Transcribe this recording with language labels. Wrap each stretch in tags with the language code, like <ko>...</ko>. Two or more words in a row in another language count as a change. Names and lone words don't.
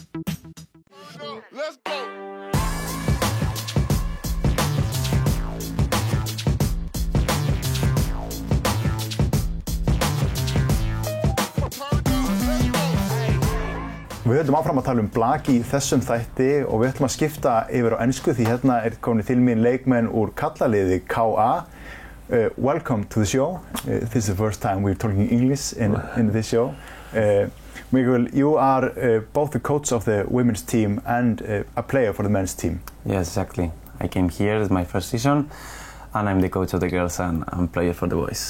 <is>Við höldum áfram að tala blaki í þessum þætti og við ætlum að skipta yfir á ensku því hérna komin til mín leikmenn úr Karlalið KA.</is> <en>Welcome to the show. This is the first time we're talking English in this show. Miguel, you are both the coach of the women's team and a player for the men's team. Yes, exactly. I came here, it's my first season, and I'm the coach of the girls and I'm player for the boys.</en>